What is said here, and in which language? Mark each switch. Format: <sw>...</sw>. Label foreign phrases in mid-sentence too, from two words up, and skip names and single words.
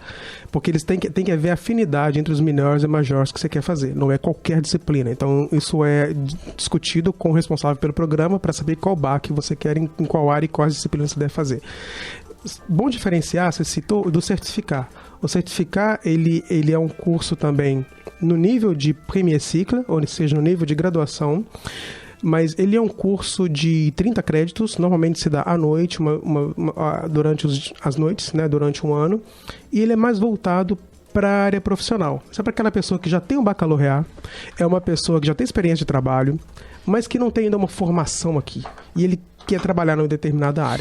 <pt>Porque eles têm que haver afinidade entre os</pt> <fr>mineurs e majors</fr> <pt>que você quer fazer. Não é qualquer disciplina. Então, isso é discutido com o responsável pelo programa para saber qual BAC você quer, em qual área e quais disciplinas você deve fazer. Bom diferenciar, você citou, do certificado. O certificado, ele é um curso também no nível de</pt> <fr>premier cycle,</fr> <pt>ou seja, no nível de graduação, mas ele é um curso de 30 créditos, normalmente se dá à noite, durante as noites, né, durante um ano, e ele é mais voltado para a área profissional. Isso é para aquela pessoa que já tem um bacalaureat, é uma pessoa que já tem experiência de trabalho, mas que não tem ainda uma formação aqui, e ele quer trabalhar numa determinada área.</pt>